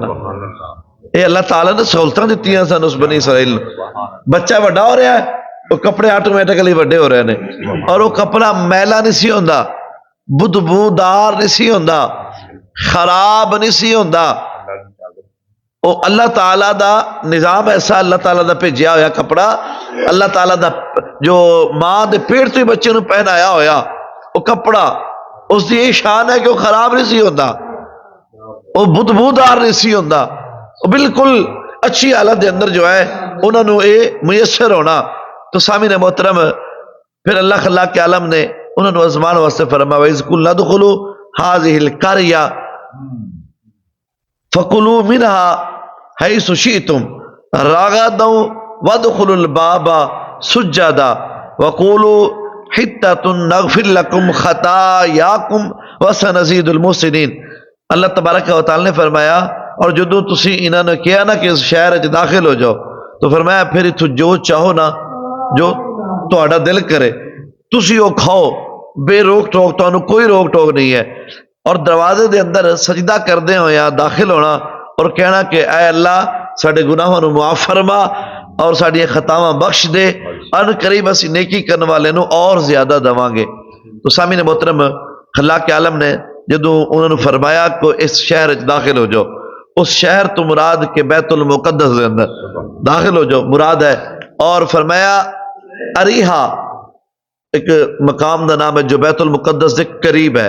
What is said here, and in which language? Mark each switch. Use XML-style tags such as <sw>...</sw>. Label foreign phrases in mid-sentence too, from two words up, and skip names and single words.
<pa>یہ اللہ تعالیٰ نے سہولتیں دیتی ہیں سن اس بنی اسرائیل، بچہ وڈا ہو رہا ہے وہ کپڑے آٹومیٹکلی وڈے ہو رہے ہیں، اور وہ کپڑا میلا نہیں سی ہوندا، بدبودار نہیں سی ہوندا، خراب نہیں سی ہوندا، وہ اللہ تعالیٰ دا نظام ایسا، اللہ تعالیٰ دا بھیجیا ہویا کپڑا، اللہ تعالیٰ دا جو ماں دے پیٹ تو ہی بچے نو پہنایا ہویا وہ کپڑا، اس دی یہ شان ہے کہ وہ خراب نہیں سی ہوندا، وہ بدبودار نہیں سی ہوندا، وہ بالکل اچھی حالت دے اندر جو ہے انہوں نے یہ میسر ہونا۔ تو سامعین محترم پھر اللہ خلاق کے عالم نے انہوں نے ازمان واسطے فرمایا</pa> <ar>وَإِذْ قُلْنَا ادْخُلُوا هَٰذِهِ الْقَرْيَةَ فَقُلُوا مِنْهَا حَيْثُ شِئْتُمْ رَغَدًا وَادْخُلُوا الْبَابَ سُجَّدًا وَقُولُوا حِطَّةٌ نَغْفِرْ لَكُمْ خَطَايَاكُمْ وَسَنَزِيدُ الْمُحْسِنِينَ۔</ar> <pa>اللہ تبارک و تعالی نے فرمایا اور جدوں تسی انہاں نے کیا نا کہ اس شہر وچ داخل ہو جاؤ تو فرمایا پھر اتو جو چاہو نا جو تہاڈا دل کرے تسی وہ کھاؤ بے روک ٹوک، تانوں کوئی روک ٹوک نہیں ہے۔ اور دروازے دے اندر سجدہ کردے ہویا داخل ہونا اور کہنا کہ اے اللہ ساڈے گناہاں نو معاف فرما اور ساڈیاں خطاواں بخش دے، ان قریب اسی نیکی کرنے والے نو اور زیادہ دواں گے۔ تو سامعین محترم، اللہ کے عالم نے جدوں انہوں نے فرمایا کہ اس شہر وچ داخل ہو جاؤ، اس شہر تو مراد کے بیت المقدس دے اندر داخل ہو جاؤ مراد ہے، اور فرمایا اریحا ایک مقام دا نام ہے جو بیت المقدس کے قریب ہے۔</pa>